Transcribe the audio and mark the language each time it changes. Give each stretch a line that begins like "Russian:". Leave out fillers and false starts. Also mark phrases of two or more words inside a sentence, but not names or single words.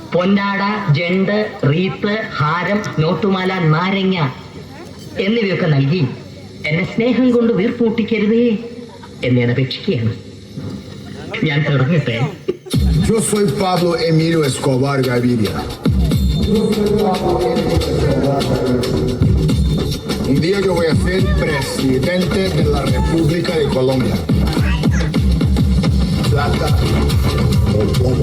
Malayalam: പൊന്നാട, ജണ്ട്, റീത്ത്, ഹാരം, നോട്ടുമാല, നാരങ്ങ എന്നിവയൊക്കെ നൽകി എന്നെ സ്നേഹം കൊണ്ട് വീർപ്പൂട്ടിക്കരുതേ എന്ന് ഞാൻ അപേക്ഷിക്കുകയാണ്. ഞാൻ തുടങ്ങട്ടെ.
Spanish: Yo soy Pablo Emilio Escobar Gaviria. Un día yo voy a ser presidente de la República de Colombia. Plata o plomo.